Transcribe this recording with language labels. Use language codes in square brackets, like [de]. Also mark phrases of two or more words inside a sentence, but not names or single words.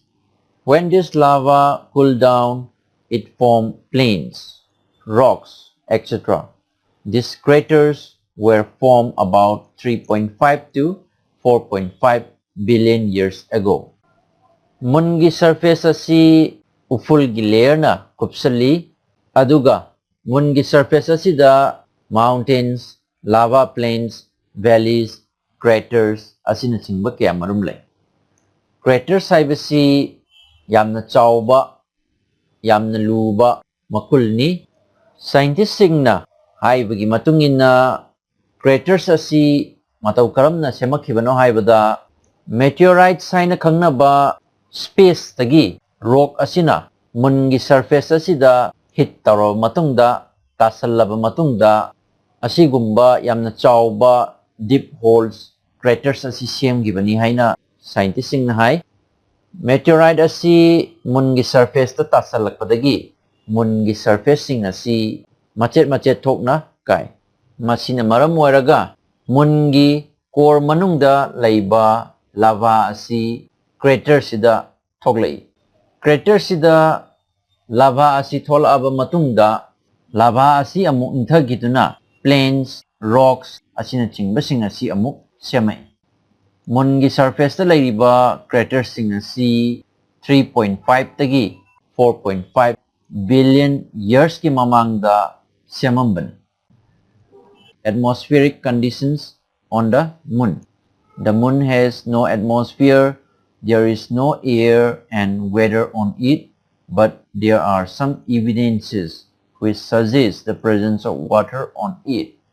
[en] When this lava cooled down, it formed plains, rocks, etc. These craters were formed about 3.5 to 4.5 billion years ago. [mni] Moon gi surface asi uful gi layer na kupsali aduga moon gi surface asida [en] mountains, lava plains, valleys, craters [mni] asinachingba kaya marum lay. Craters haibasi yamna chawba, yamna luba makulni. Scientists singna haibagi matungina craters asi matau karamna semakhibano haibada meteorites haina khangnaba space tagi rock asina moon gi surface asida hit taro matungda tasallaba matungda asigumba yamna chawba [en] deep holes [mni] craters asi semgibani haina scientists singna hai. Meteorite asi moon gi surface ta tasalakpadagi moon gi surface sing asi machet thokna kai masina maram oiraga moon gi core manungda laiba lava asi crater sida thoklai. Crater sida lava asi tholaba matungda lava asi amuk inthagiduna [en] plains, rocks [mni] asina chingbasing asi amuk semai. Moon gi surface ta laiba crater sing asi 3.5 tagi 4.5 [en] billion years [mni] ki mamangda semamban. [en] Atmospheric conditions on the moon. The moon has no atmosphere, there is no air and weather on it, but there are some evidences which suggest the presence of water on it.